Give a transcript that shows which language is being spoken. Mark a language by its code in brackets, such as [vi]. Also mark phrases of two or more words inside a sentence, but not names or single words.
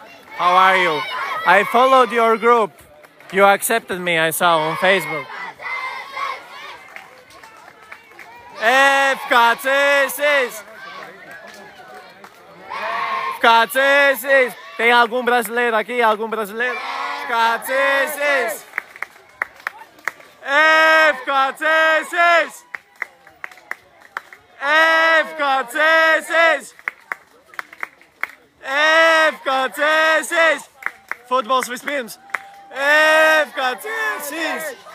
[en] How are you? I followed your group. You accepted me, I saw on Facebook. FKCS! FKCS! [pt] Tem algum brasileiro aqui? Algum brasileiro? FKCS! FKCS! FKCS! FKCS! [lv] Futbols vispirms! FKCS!